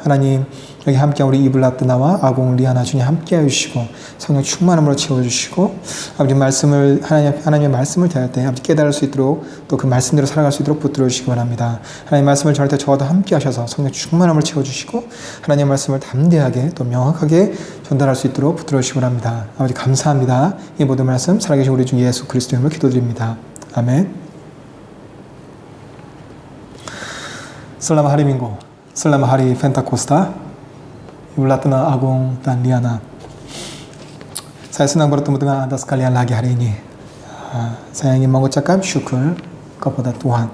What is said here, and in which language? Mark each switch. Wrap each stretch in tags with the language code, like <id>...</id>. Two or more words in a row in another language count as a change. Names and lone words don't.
<ko>하나님 여기 함께 우리 이블라뜨나와 아공 리아나 주님 함께 해주시고 성령 충만함으로 채워주시고 아버지 말씀을 하나님의 말씀을 대할 때 아버지 깨달을 수 있도록 또 그 말씀대로 살아갈 수 있도록 붙들어 주시기 바랍니다. 하나님 말씀을 전할 때 저와도 함께 하셔서 성령 충만함을 채워주시고 하나님 말씀을 담대하게 또 명확하게 전달할 수 있도록 붙들어 주시기 바랍니다. 아버지 감사합니다. 이 모든 말씀 살아계신 우리 주 예수 그리스도의 이름으로 기도드립니다. 아멘.</ko> <id>Selamat hari Minggu, selamat hari Pentakosta, Ibulatna Agung dan Liana. Saya senang bertemu dengan Anda sekalian lagi hari ini. Saya ingin mengucapkan syukur kepada Tuhan.</id>